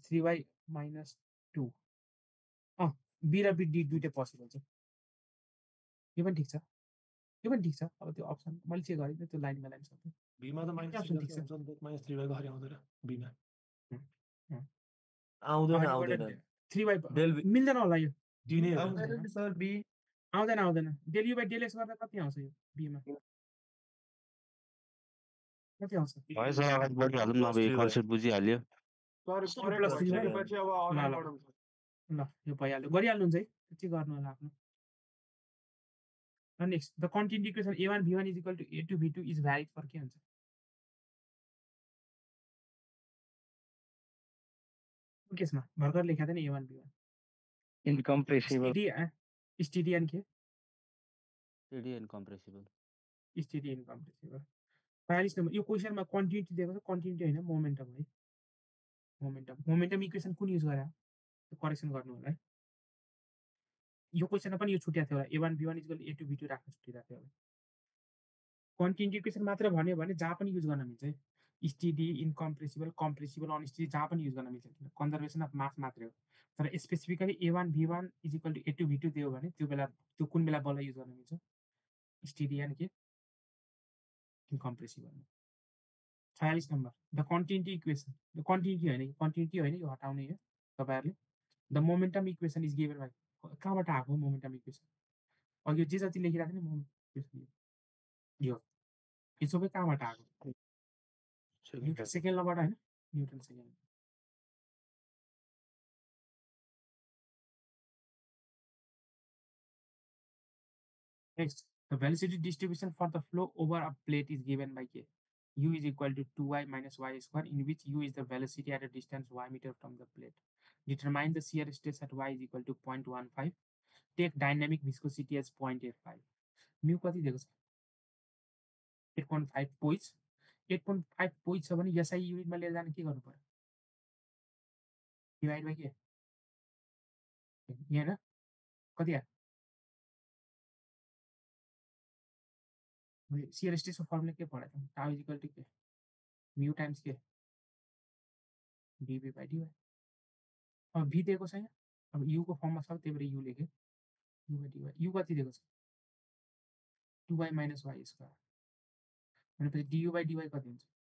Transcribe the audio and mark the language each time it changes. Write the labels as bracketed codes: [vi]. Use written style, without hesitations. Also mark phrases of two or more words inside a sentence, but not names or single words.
[ne] -3y -2 बी र बी डी दुईटै पोसिबल छ यो पनि ठिक छ यो पनि ठिक छ अब त्यो अप्सन मैले चेक गरेँ त्यो लाइनमा लाइन सक्छु b मा त अप्सन ठिक छ -3 हुन्छ -3y गरे आउँदैन b मा अँ। आउँदैन अगाडिबाट आउँदैन 3y [en] del v [ne] मिल्दैन होला यो d नै हो आउँदैन नि सर बी आउँदैन del u by del x गर्दा कति आउँछ यो b मा कति आउँछ भयो सर अगाडि बढिहालौँ न अब यो 3y कन्सेप्ट बुझिहाल्यो सर 2 करेक्ट + 3y भइसकेपछि अब अगाडि बढौँ सर ल यो भइहाल्यो गरिहाल्नुहुन्छ है के गर्नु होला आफ्नो [en] next the continuity equation [ne] a1 b1 = a2 b2 [en] is valid for [ne] के हुन्छ केसमा भर्खर लेखा थिएन a1 b1 इन्कम्प्रेसिबल [en] steady and के steady and compressible steady incompressible [ne] 45 नम्बर यो क्वेसनमा कन्टिन्युटी दिएको छ कन्टिन्युटी होइन मोमेन्टम है [en] momentum equation [ne] कुन युज गरे त्यो करेक्सन गर्नु होला है यो क्वेसनमा पनि यो छुट्याएको थियो होला a1 b1 = a2 b2 राख्न छुट्टिरहेको थियो होला [en] continuity equation [ne] मात्र भन्यो भने जहाँ पनि युज गर्न मिल्छ है [en] steady incompressible compressible unsteady [ne] जहाँ पनि युज गर्न मिल्छ [en] conservation of mass [ne] मात्रै हो तर स्पेसिफिकली a1 b1 = a2 b2 दियो भने त्यो कुन बेला बल युज गर्न मिल्छ [en] steady and [ne] के इनकम्प्रेसिबल 46 नम्बर [en] the continuity equation the continuity [ne] होइन यो हटाउने हो तपाईँहरूले [en] the momentum equation is given by [ne] कहाँबाट आएको [en] momentum equation [ne] अघि जे जति लेखिरहेको थियो नि [en] momentum equation [ne] यो सबै कहाँबाट आएको न्युटन सेकेन्ड [en] लबाट होइन न्युटन सेकेन्ड next the velocity distribution for the flow over a plate is given by के u is equal to 2y minus y square in which u is the velocity at a distance y meter from the plate. Determine the shear stress at y is equal to 0.15. Take dynamic viscosity as 0.85. [ne] Mu कति दिएको छ 8.5 पोइज 8.5 पोइज छ भने SI युनिटमा लिएर जान के गर्नु पर्यो [en] divide by [ne] के यहाँ कति आयो शियर स्ट्रेसको फर्मुला के पढाएको थियौँ [en] tau is equal to [ne] के [en] mu times [ne] के [en] dv by dy [ne] अब v दिएको छ यहाँ अब u को फर्ममा छ त्यही भएर u लेखेँ [en] u by dy [ne] u कति दिएको छ [en] 2y minus y square [ne] भनेपछि [en] du by dy [ne] कति हुन्छ